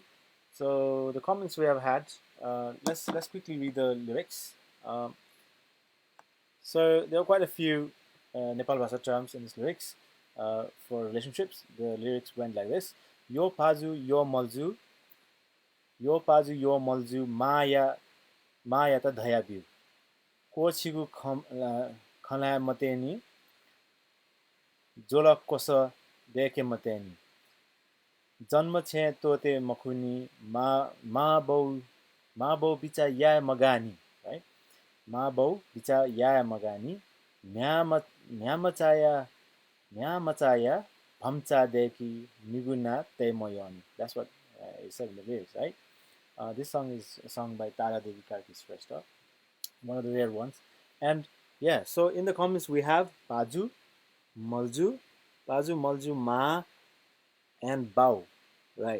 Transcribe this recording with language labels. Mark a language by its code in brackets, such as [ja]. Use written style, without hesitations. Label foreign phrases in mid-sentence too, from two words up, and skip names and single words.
[en] So the comments we have had, let's quickly read the lyrics. Um, so there are quite a few Nepal Bhasa terms in these lyrics for relationships. The lyrics went like this: [new] Yo pazu, yo malju, maya ta dhaya biu. Ko chigu khala mateni, जोला कोस देखे मतैनी जन्म छे तोते मखुनी मा बौ बिचा या मगानी right मा बौ बिचा या मगानी म्या मचाया भम्चा देखि निगुना ते मयनी. [en] That's what it said in the lyrics, right? This song is sung by Tara Devi Karki Shrestha, one of the rare ones. And yeah, so in the comments we have Paju, Malju, Ma, and Bao, right?